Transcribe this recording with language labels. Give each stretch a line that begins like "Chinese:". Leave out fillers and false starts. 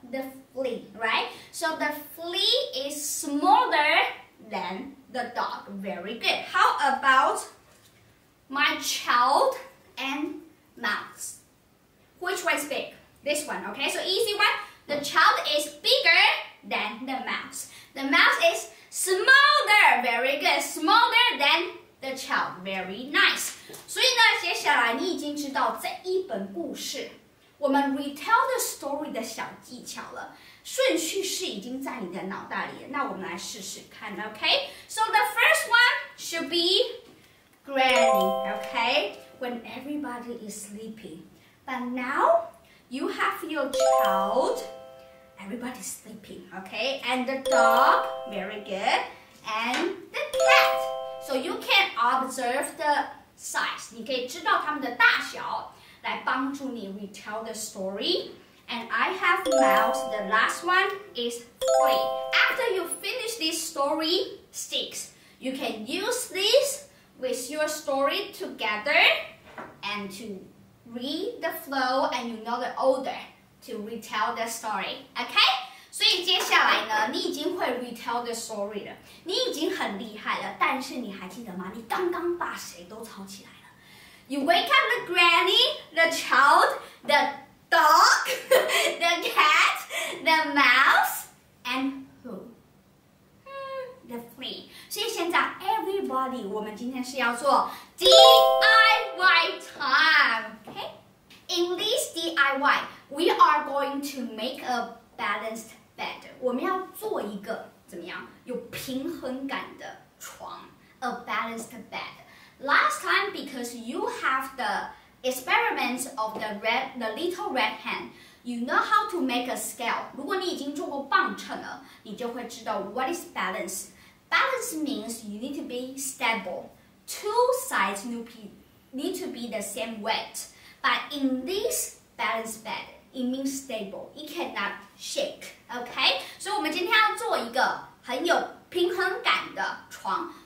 English: The flea, right? So the flea is smaller than the dog. Very good. How about my child and mouse? Which one is big? This one, okay? So easy one. The child is bigger than the mouse. The mouse is smaller. Very good. Smaller than the child. Very nice.
Chinese: 所以呢，接下来你已经知道这一本故事我们
English: retell the story
Chinese: 的小技巧了，顺序是已经在你的脑袋里了。那我们来试试看 ，OK?
English: So the first one should be Granny, okay? When everybody is sleeping. But now you have your child. Everybody's sleeping, okay? And the dog, very good. And the cat. So you can observe the size.
Chinese: 你可以知道它们的大小，来帮助你
English: retell the story. And I have mouse. The last one is flea. After you finish this story sticks, you can use this with your story together and to read the flow and you know the order to retell the story. Okay?
Chinese: 所以接下来呢，你已经会
English: retell the story
Chinese: 了，你已经很厉害了。但是你还记得吗？你刚刚把谁都吵起来了。
English: You wake up the granny, the child, the dog, the cat, the mouse, and who? The flea.
Chinese: 所以现在 everybody， 我们今天是要做 DIY time.
English: Okay? In this DIY, we are going to make a balanced bed.
Chinese: 我们要做一个怎么样有平衡感的床 ，
English: a balanced bed. Last time, because you have the experiments of the little red hen, you know how to make a scale.
Chinese: 如果你已经做过磅秤了，你就会知道
English: what is balance. Balance means you need to be stable. Two sides need to be the same weight. But in this balanced bed, it means stable. It cannot shake. Okay?
Chinese: 所以我们今天要做一个很有平衡感的床。